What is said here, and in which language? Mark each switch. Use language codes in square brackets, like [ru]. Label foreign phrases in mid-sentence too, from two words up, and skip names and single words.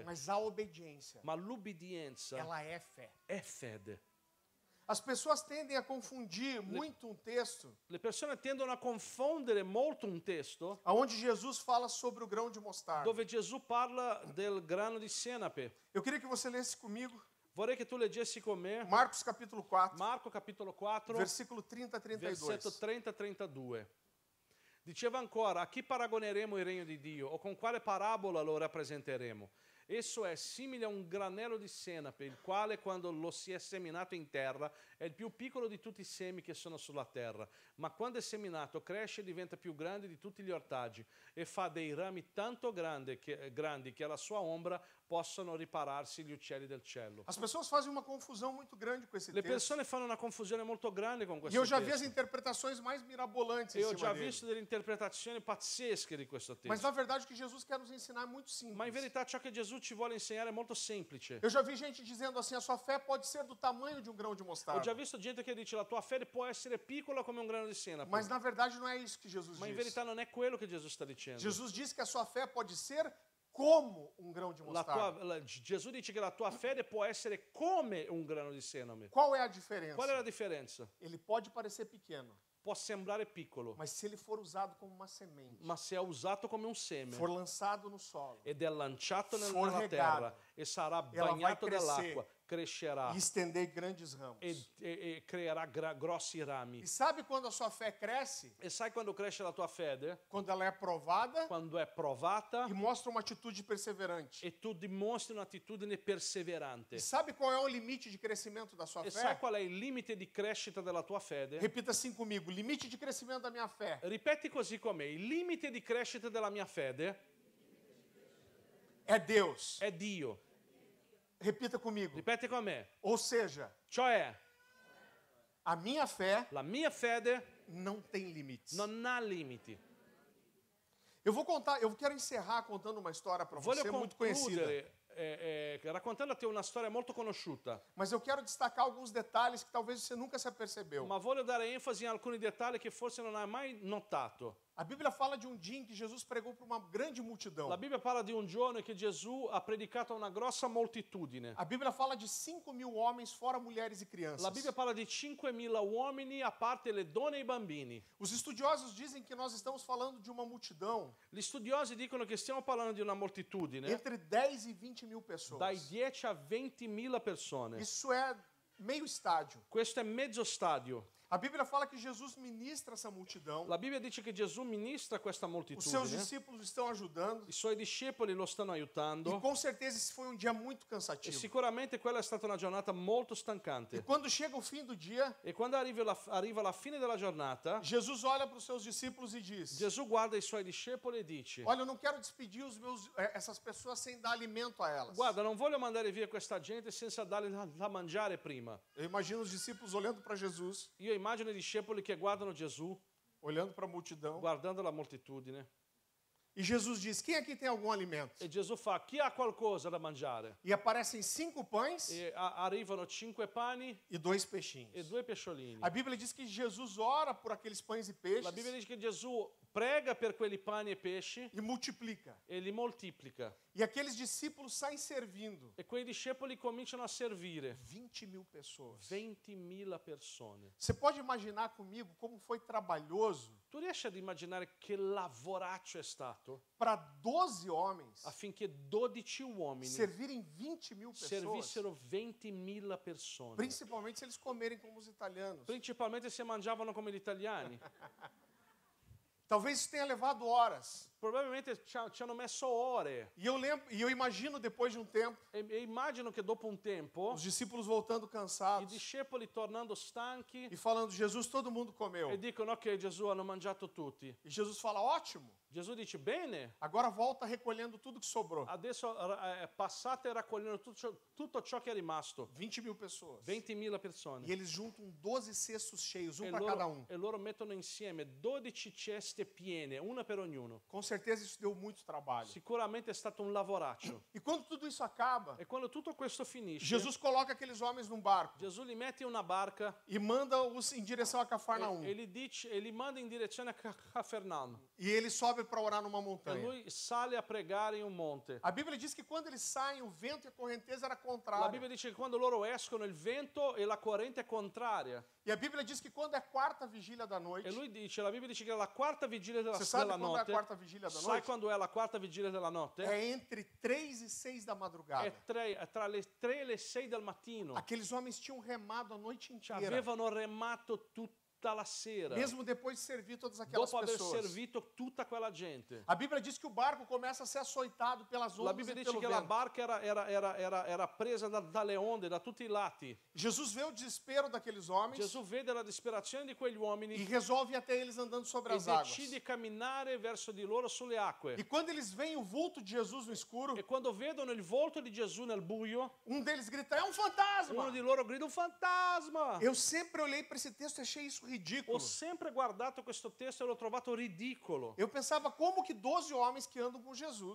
[pt] mas a obediência, [it] ma l'ubbidienza [pt] ela é fé. [it] è fede. [pt] As pessoas tendem a confundir muito um texto [it] Le persone tendono a confondere molto un testo [pt] onde Jesus fala sobre o grão de mostarda. [it] dove Gesù parla del grano di senape. [pt] Eu queria que você lesse comigo [it] Vorrei che tu leggessi con me [pt] Marcos capítulo 4, [it] Marco capitolo 4, [pt] versículo 30 a 32. [it] versetto 30-32. Diceva ancora, a chi paragoneremo il regno di Dio o con quale parabola lo rappresenteremo? Esso è simile a un granello di senape, il quale quando lo si è seminato in terra è il più piccolo di tutti i semi che sono sulla terra, ma quando è seminato cresce e diventa più grande di tutti gli ortaggi e fa dei rami tanto grandi che alla sua ombra possano ripararsi gli uccelli del cielo. [pt] As pessoas fazem uma confusão muito grande com esse [it] Le [pt] texto. [it] persone fanno una confusione molto grande con [pt] E [it] questo [pt] eu já vi as [it] testo. [pt] interpretações mais mirabolantes em [it] E ho [pt] cima [it] già [pt] dele. [it] visto delle interpretazioni pazzesche di questo [pt] Mas [it] testo. [pt] na verdade o que Jesus quer nos ensinar é muito [it] Ma in [pt] simples. [it] verità ciò che Gesù ci vuole insegnare è molto semplice. [pt] Eu já vi gente dizendo assim, a sua fé pode ser do tamanho de um grão de [it] Ho già [pt] mostarda. [it] visto gente che dice la tua fede può essere piccola come un grano di senape. [pt] Mas na verdade não é isso que Jesus [it] Ma in [pt] diz. [it] verità non è quello che Gesù sta dicendo. [pt] Jesus diz que a sua fé pode ser como um grão de mostarda. [it] Gesù dice che la tua fede può essere come un grano di senape. [pt] Qual é a diferença? [it] Qual è la differenza? [pt] Ele pode parecer pequeno, [it] Può sembrare piccolo, [pt] mas se ele for usado como uma semente, [it] ma se è usato come un seme [pt] for lançado no solo [it] ed è lanciato [pt] For [it] nella [pt] regato, [it] terra e sarà [pt] ela vai [it] bagnato [pt] crescer [it] dall'acqua, crescerà [pt] e estender grandes ramos. [it] e creerà grossi rami. [pt] E sabe quando a sua fé cresce? [it] E sai quando cresce la tua fede? [pt] Quando ela é provada [it] Quando è provata [pt] e mostra uma atitude perseverante. [it] e tu dimostri un'attitudine perseverante. [pt] E sabe qual é o limite de crescimento da sua [it] E sai [pt] fé? [it] qual è il limite di crescita della tua fede? [pt] Repita assim comigo: limite de crescimento da minha fé [it] Ripeti così con me, il limite di crescita della mia fede [pt] é Deus. [it] è Dio. [pt] Repita comigo. [it] Ripeti con me, [pt] Ou seja, [it] cioè [pt] a minha fé [it] la mia fede [pt] não tem limites. [it] non ha limiti. [pt] Eu quero encerrar contando uma história para [it] Voglio [pt] você muito conhecida. [it] concludere raccontando a te una storia molto conosciuta, [pt] Mas eu quero destacar alguns detalhes que talvez você nunca se apercebeu. [it] ma voglio dare enfasi in alcuni dettagli che forse non hai mai notato. [pt] A Bíblia fala de um dia em que Jesus pregou para uma grande multidão. [it] La Bibbia parla di un giorno che Gesù ha predicato a una grossa moltitudine. [pt] A Bíblia fala de 5.000 homens, fora mulheres e crianças. [it] La Bibbia parla di 5.000 uomini, a parte le donne e i bambini. [pt] Os estudiosos dizem que nós estamos falando de uma multidão [it] Gli studiosi dicono che stiamo parlando di una moltitudine [pt] entre 10 e 20.000 pessoas. [it] dai 10 a 20.000 persone. [pt] Isso é meio estádio. [it] Questo è mezzo stadio. [pt] A Bíblia fala que Jesus ministra essa multidão. [it] La Bibbia dice che Gesù ministra questa [pt] Os seus [it] moltitudine. [pt] discípulos estão ajudando. [it] I suoi discepoli lo stanno [pt] E [it] aiutando. [pt] com certeza esse foi um dia muito [it] E [pt] cansativo. [it] sicuramente quella è stata una giornata molto [pt] E [it] stancante. [pt] quando chega o fim do dia, [it] E quando arriva la fine della giornata, [pt] Jesus olha para os seus discípulos e diz: [it] Gesù guarda i suoi discepoli e dice: [pt] Olha, eu não quero despedir essas pessoas sem dar alimento a elas. [it] guarda, non voglio mandare via questa gente senza dargli da mangiare prima. [pt] Eu imagino os discípulos olhando para Jesus, [it] Io immagino i discepoli che guardano Gesù, [pt] olhando para a multidão [it] guardando la moltitudine, [pt] E Jesus diz, quem aqui tem algum alimento? [it] E Gesù fa, chi ha qualcosa da mangiare? [pt] E aparecem 5 pães [it] E arrivano 5 pani [pt] e 2 peixinhos. [it] e 2 pesciolini. [pt] A Bíblia diz que Jesus ora por aqueles pães e peixes [it] La Bibbia dice che Gesù prega per quelli pani e pesci [pt] e multiplica. [it] e li moltiplica. [pt] E aqueles discípulos saem servindo. [it] E quei discepoli cominciano a servire [pt] 20.000 pessoas. [it] 20.000 persone. [pt] Você pode imaginar comigo como foi trabalhoso [it] Tu riesci ad immaginare che lavoraccio è stato [pt] para 12 homens [it] affinché 12 uomini [pt] servirem 20.000 pessoas? [it] servissero 20.000 persone? [pt] Principalmente se eles comerem como os italianos. [it] Principalmente se mangiavano come gli italiani. [pt] Talvez isso tenha levado horas. [it] Probabilmente ci hanno messo ore. [pt] E eu imagino depois de um tempo, [it] E immagino che dopo un tempo [pt] os discípulos voltando [it] i [pt] cansados [it] discepoli tornando stanchi [pt] e falando, Jesus, todo mundo comeu. [it] e dicono ok Gesù hanno mangiato tutti. [pt] E Jesus fala, ótimo, [it] Gesù dice bene, [pt] agora volta recolhendo tudo que sobrou. [it] adesso passate raccogliendo tutto ciò che è rimasto. [pt] 20.000 pessoas. [it] 20.000 persone. [pt] E eles juntam 12 cestos cheios, [it] E [pt] para cada um. [it] loro mettono insieme 12 ceste piene, una per ognuno. [pt] Com certeza isso deu muito trabalho. [it] Sicuramente è stato un lavoraccio. [pt] E quando tudo isso acaba, [it] E quando tutto questo finisce, [pt] Jesus coloca aqueles homens num barco [it] Gesù li mette in una barca [pt] e manda-os em direção a Cafarnaum. [it] e li manda in direzione a Cafarnaum. [pt] E ele sobe para orar numa [it] E [pt] montanha. [it] lui sale a pregare in un monte. [pt] A Bíblia diz que quando eles saem, o vento e a correnteza era [it] La [pt] contrária. [it] Bibbia dice che quando loro escono il vento e la corrente è contraria. [pt] E a Bíblia diz que quando é quarta vigília da noite, [it] E lui dice, la Bibbia dice che è la quarta vigilia della, [pt] você sabe [it] della [pt] quando é a [it] notte. [pt] quarta vigília da [it] Sai [pt] noite? [it] quando è la quarta vigilia della notte? [pt] É entre 3 e 6 da madrugada. [it] È tra le 3 e le 6 del mattino. [pt] Aqueles homens tinham remado a noite inteira, [it] Avevano remato tutta la sera. [pt] mesmo depois de servir todas aquelas [it] Dopo aver [pt] pessoas. [it] servito tutta quella gente. [pt] A Bíblia diz que o barco começa a ser açoitado pelas [it] La [pt] ondas [it] Bibbia [pt] e [it] dice [pt] pelo [it] che la [pt] vento. [it] barca era presa dalle onde, da tutti i lati. [pt] Jesus vê o desespero daqueles homens [it] Gesù vede la disperazione di quegli uomini [pt] e resolve ir até eles andando sobre [it] e [pt] as águas. [it] decide camminare verso di loro sulle acque. [pt] E quando eles veem o vulto de Jesus no escuro, [it] E quando vedono il volto di Gesù nel buio, [pt] um deles grita, é um fantasma! [it] uno di loro grida un fantasma. [pt] Eu sempre olhei para esse texto e achei isso ridículo. [it] Ho sempre guardato questo testo e l'ho trovato ridicolo. [pt] Eu pensava, como que 12 homens que andam com Jesus